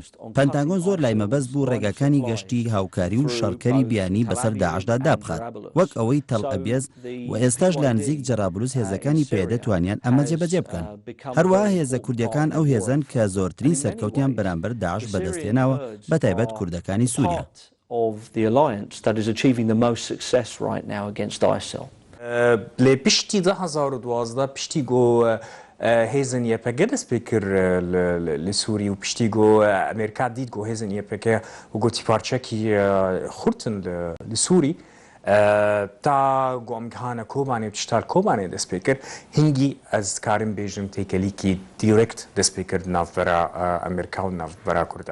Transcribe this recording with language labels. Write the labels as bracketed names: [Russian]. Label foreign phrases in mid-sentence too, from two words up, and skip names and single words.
[Central Kurdish] پەنتاگۆن زۆر لای مەبەست بوو ڕێگاکانی گەشتی هاوکاری و شەڕکەری بیانی بەسەر داعشدا دابخات وەک ئەوەی تەڵ ئەبێز و ئێستاش لە نزیک جەرابلوس هێزەکانی پێدە توانیان ئەمە جێبەجێ بکەن. هەروەها هێزە کوردیەکان ئەو هێزن کە زۆرترین سەرکەوتیان بەرامبەر داعش بەدەستێناوە بەتایبەت کوردەکانی سووریا. [English] of the alliance that is achieving the most success right now against ISIL. [Kurdish] لێ پشتی 2012 پشتی گۆ هێزن یەپەکە دەست پێ کرد لە سووری و پشتی گۆ ئەمریکا دیت گۆ هێزن یەپەکە و گۆتی پارچەکی خورتن لە سووری تا گۆمگانە کۆبانێ پشتار کۆبانێ دەست پێ کرد هینگی ئەز کارم بێژم تێکەلیکی دیرێکت دەست پێ کرد ناوبەرە ئەمریکا و ناوبەرە کوردە.